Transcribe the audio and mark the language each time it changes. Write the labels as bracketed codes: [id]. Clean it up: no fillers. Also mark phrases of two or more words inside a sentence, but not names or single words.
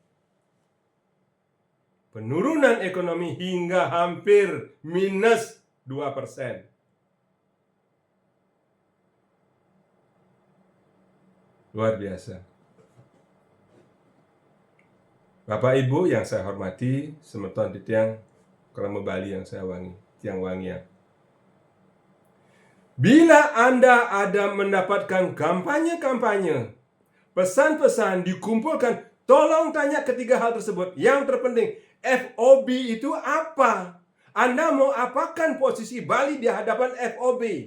[id] Penurunan ekonomi hingga hampir minus 2%. Luar biasa. Bapak Ibu yang saya hormati, [ban] semeton di tiang [id] Krama Bali yang saya wangi, [ban] tiang wangian. [id] Bila Anda ada mendapatkan kampanye-kampanye, pesan-pesan dikumpulkan, tolong tanya ketiga hal tersebut. Yang terpenting, FOB itu apa? Anda mau apakan posisi Bali di hadapan FOB?